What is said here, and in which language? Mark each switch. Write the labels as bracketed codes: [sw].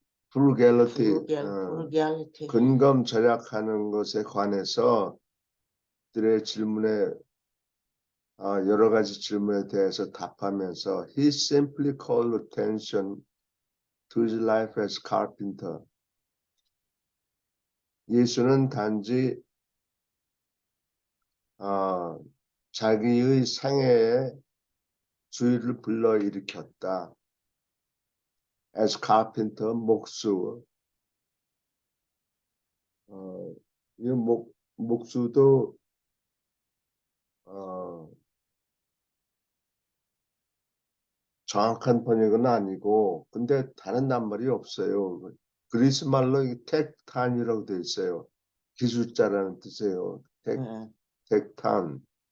[ko] frugality, 근검 절약하는 것에 관해서 그들의 질문에 여러 가지 질문에 대해서 답하면서 [en] he simply called attention to his life as carpenter. [ko] 예수는 단지 자기의 생애에 주의를 불러일으켰다. [en] as carpenter, 목수. [ko] 이 목수도 정확한 번역은 아니고, 근데 다른 낱말이 없어요. 그리스 말로 택탄이라고 되어 있어요. 기술자라는 뜻이에요. 택탄.